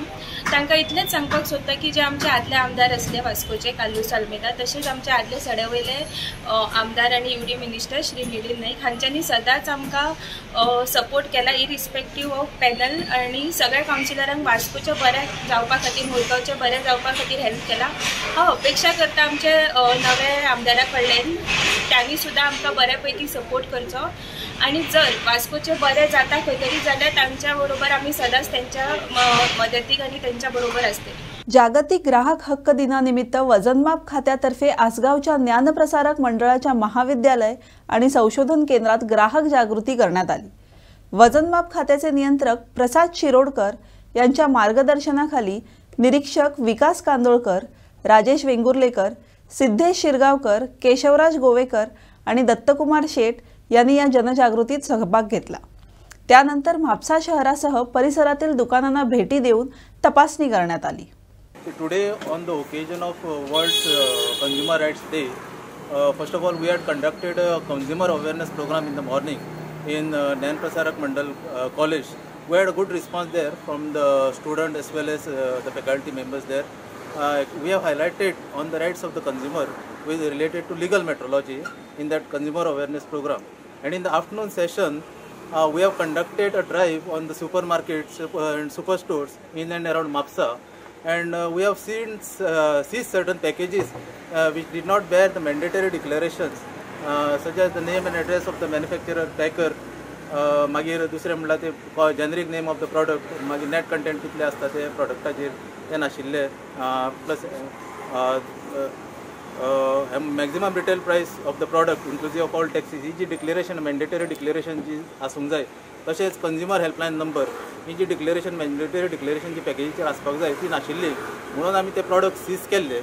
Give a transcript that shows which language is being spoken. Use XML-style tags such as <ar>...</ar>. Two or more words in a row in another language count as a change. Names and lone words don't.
<kok>तांकां इतलेंच सांगपाक सोदता की जे आमचे आदले आमदार आसले वास्कोचे कालूस आल्मेदा, तशेंच आमचे आदले सड्यावयले आमदार आनी</kok> <en>UD minister</en> <kok>श्री मिलिंद नाईक हांच्यांनी सदांच आमकां सपोर्ट केला</kok> <en>irrespective of panel</en> <kok>आनी सगळ्या कावन्सिलरांक वास्कोच्या बऱ्या जावपा खातीर, मुळगांवच्या बऱ्या जावपा खातीर हेल्प केला. हांव अपेक्षा करता आमचे नवे आमदारा कडल्यान त्यांनी सुद्दां आमकां बऱ्या पैकी सपोर्ट करचो आनी जर वास्कोचे बरें जाता खंय तरी जाल्यार तांच्या बरोबर आमी सदांच त्यांच्या मदतीक आनी त्यांच्या बरोबर असते.</kok> <mr>जागतिक ग्राहक हक्क दिनानिमित्त वजनमाप खात्यातर्फे आसगावच्या ज्ञानप्रसारक मंडळाच्या महाविद्यालय आणि संशोधन केंद्रात ग्राहक जागृती करण्यात आली. वजनमाप खात्याचे नियंत्रक प्रसाद शिरोडकर यांच्या मार्गदर्शनाखाली निरीक्षक विकास कांदोळकर, राजेश वेंगुर्लेकर, सिद्धेश शिरगावकर, केशवराज गोवेकर आणि दत्तकुमार शेठ यांनी या जनजागृतीत सहभाग घेतला. त्यानंतर म्हापसा शहरासह परिसरातील दुकानांना भेटी देऊन तपासणी करण्यात आली.</mr> <en>Today on the occasion of World Consumer Rights Day, first of all we had conducted a consumer awareness program in the morning in Gyan Prasarak Mandal College. We had a good response there from the student as well as the faculty members there. We have highlighted on the rights of the consumer with related to legal metrology in that consumer awareness program. And in the afternoon session, we have conducted a drive on the supermarkets and superstores in and around Mapsa. And we have seized certain packages which did not bear the mandatory declarations such as the name and address of the manufacturer, packer,</en> <kok>मागीर दुसरें म्हणल्यार ते</kok> <en>generic name of the product,</en> <kok>मागीर</kok> <en>net content</en> <kok>कितले आसता ते प्रॉडक्टाचेर ते नाशिल्ले,</kok> <en>plus maximum retail price of the product inclusive of all taxes</en> <kok>ही जी</kok> <en>declaration mandatory declaration</en> <kok>जी आसूंक जाय, तशेंच</kok> <en>consumer helpline number</en> <kok>ही जी</kok> <en>declaration mandatory declaration</en> <kok>जी पॅकेजीचेर आसपाक जाय ती नाशिल्ली म्हणून आमी ते</kok> <en>product seize</en> <kok>केल्ले.</kok>